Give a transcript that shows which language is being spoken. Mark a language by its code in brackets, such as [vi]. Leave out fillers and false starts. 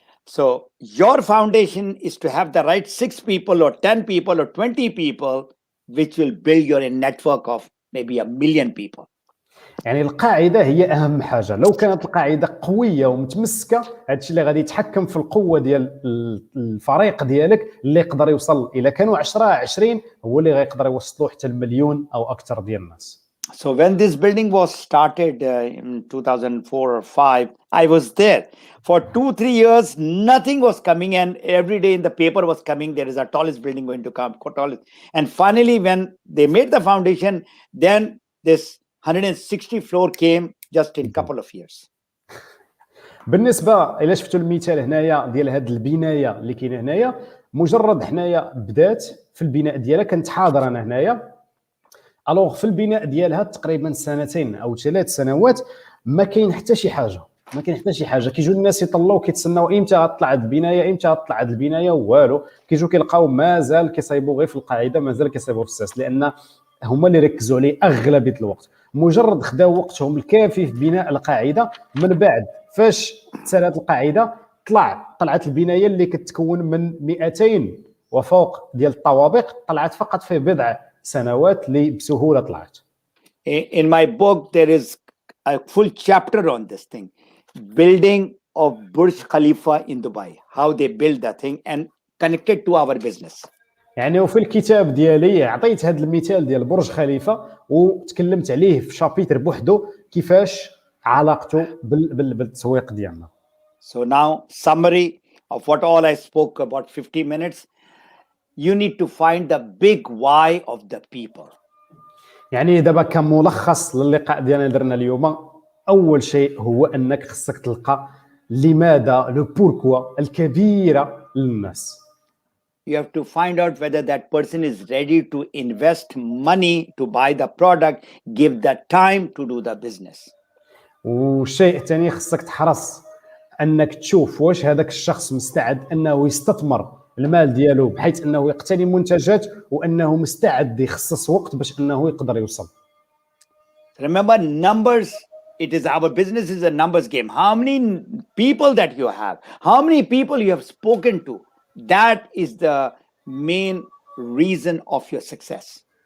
[en] So your foundation is to have the right 6 people or 10 people or 20 people which will build your network of maybe 1,000,000 people. [ar] يعني القاعده هي اهم حاجه. لو كانت القاعده قويه ومتمسكه، هادشي اللي غادي يتحكم في القوه ديال الفريق ديالك اللي يقدر يوصل الى كانوا 10 20 هو اللي غيقدر يوصلوا حتى المليون او اكثر ديال الناس. [en] So when this building was started in 2004 or 5, I was there. For 2-3 years, nothing was coming, and every day in the paper was coming, there is a tallest building going to come, tallest. And finally, when they made the foundation, then this 160 floor came just in a couple of years. [ar] بالنسبه الى شفتوا المثال هنايا ديال هذه البنايه اللي كاينه هنايا، مجرد حنايا بدات في البناء ديالها، كنت حاضر انا هنايا. الوغ في البناء ديالها تقريبا 2 أو 3 سنوات ما كاين حتى شي حاجه، كيجيو الناس يطلعوا كيتسناو امتى غتطلع هذه البنايه، والو كيجيو كيلقاو مازال كيصايبوا غير في القاعده، مازال كيصايبوا في الساس، لان هما اللي ركزوا عليه اغلبيه الوقت. مجرد خداو وقتهم الكافي في بناء القاعده، من بعد فاش تسالات القاعده طلعت البنايه اللي كتكون من 200 وفوق ديال الطوابق، طلعت فقط في بضع سنوات اللي بسهوله طلعت. [en] In my book there is a full chapter on this thing, building of Burj Khalifa in Dubai, how they build that thing and connected to our business. [ar] يعني وفي الكتاب ديالي عطيت هذا المثال ديال برج خليفه وتكلمت عليه في شابيتر بوحدو كيفاش علاقته بالتسويق ديالنا. [en] So now summary of what all I spoke about 50 minutes, you need to find the big why of the people. [ar] يعني دابا كملخص للقاء ديالنا درنا اليوم، اول شيء هو انك خصك تلقى لماذا لو بوركوا الكبيره للناس. [en] You have to find out whether that person is ready to invest money to buy the product, give the time to do the business. [ar] والشيء الثاني خصك تحرص انك تشوف واش هذاك الشخص مستعد انه يستثمر المال ديالو بحيث انه يقتني منتجات، وانه مستعد يخصص وقت باش انه يقدر يوصل. [en] Remember numbers, it is our business is a numbers game. How many people that you have, how many people you have spoken to, that is the main reason of your success.